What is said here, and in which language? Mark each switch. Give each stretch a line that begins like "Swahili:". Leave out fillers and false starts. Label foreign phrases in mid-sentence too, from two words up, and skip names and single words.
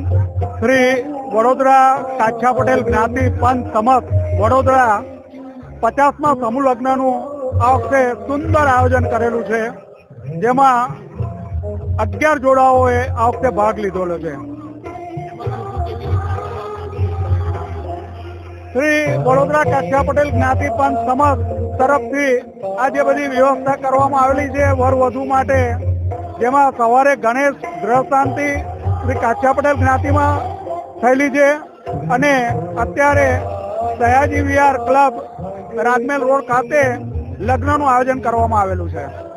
Gujarati: શ્રી વડોદરા કાછિયા પટેલ જ્ઞાતિ પંચ સમસ્ત વડોદરા 50મા સમૂહ લગ્નનું આ વખતે સુંદર આયોજન કરેલું છે, જેમાં 11 જોડાઓએ આ વખતે ભાગ લીધેલો છે। શ્રી વડોદરા કાછિયા પટેલ જ્ઞાતિ પંચ સમસ્ત તરફથી આ જે બધી વ્યવસ્થા કરવામાં આવેલી છે વર વધુ માટે, જેમાં સવારે ગણેશ ગ્રહ શાંતિ શ્રી કાછિયા પટેલ જ્ઞાતિમાં થયેલી છે અને અત્યારે સયાજી વિહાર ક્લબ રાજમહેલ રોડ ખાતે લગ્નનું આયોજન કરવામાં આવેલું છે।